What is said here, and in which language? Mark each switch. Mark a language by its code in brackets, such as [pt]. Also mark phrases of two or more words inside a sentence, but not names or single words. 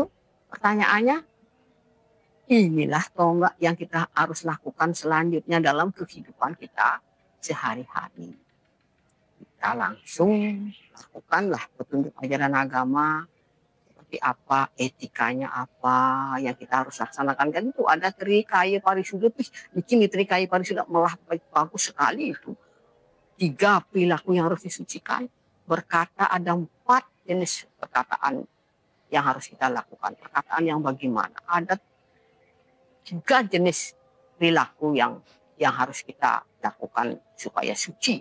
[id] Pertanyaannya, inilah tonggak yang kita harus lakukan selanjutnya dalam kehidupan kita sehari-hari. Kita langsung lakukanlah petunjuk ajaran agama, seperti apa, etikanya apa yang kita harus laksanakan. Kan itu ada trikaya parisuda, bikin di trikaya parisuda malah bagus sekali itu. 3 perilaku yang harus disucikan. Berkata ada 4 jenis perkataan yang harus kita lakukan. Perkataan yang bagaimana? Ada 3 jenis perilaku yang harus kita lakukan supaya suci.